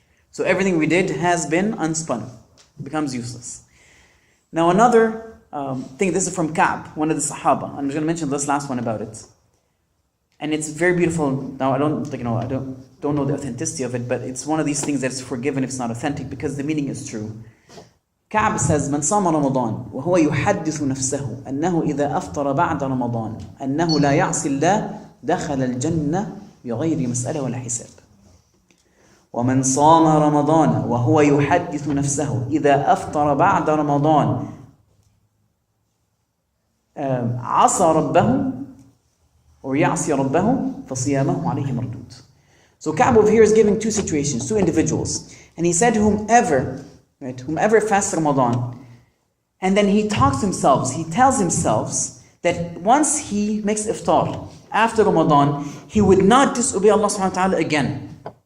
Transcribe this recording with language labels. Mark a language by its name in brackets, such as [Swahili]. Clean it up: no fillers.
[English] So everything we did has been unspun. It becomes useless. Now another thing, this is from Ka'b, one of the Sahaba. I'm just going to mention this last one about it. And it's very beautiful. Now I don't know the authenticity of it, but it's one of these things that's forgiven if it's not authentic, because the meaning is true. Ka'b says, [Arabic] من صام رمضان وهو يحدث نفسه أنه إذا أفطر بعد رمضان أنه لا يعصي الله دخل الجنة بغير مسألة ولا حساب. ومن صام رمضان وهو يحدث نفسه إذا أفطر بعد رمضان عصى ربه or يعصي ربه فصيامه عليه مردود. [English] So Ka'b over here is giving two situations, two individuals. And he said, whomever fasts Ramadan, and then he tells himself that once he makes iftar after Ramadan, he would not disobey Allah subhanahu wa ta'ala again.